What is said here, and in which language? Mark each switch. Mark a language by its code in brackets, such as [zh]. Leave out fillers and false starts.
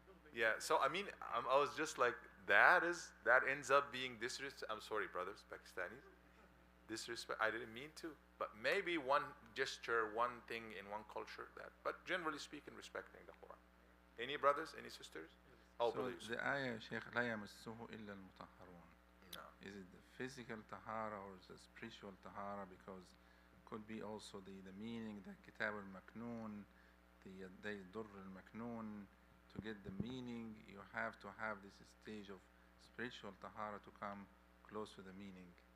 [en] Yeah, so I mean, I was just like, that ends up being disrespect. I'm sorry, brothers, Pakistanis. Disrespect. I didn't mean to, but maybe one gesture, one thing in one culture that. But generally speaking, respecting the Quran. Any brothers? Any sisters? Oh, So brothers. the ayah, Sheikh, [ar] لا يمسه إلا المطهرون. [en] No. Is it the physical tahara or the spiritual tahara? Because could be also the meaning, the kitab al-maknoon, the dur al-maknoon. To get the meaning, you have to have this stage of spiritual tahara to come close to the meaning.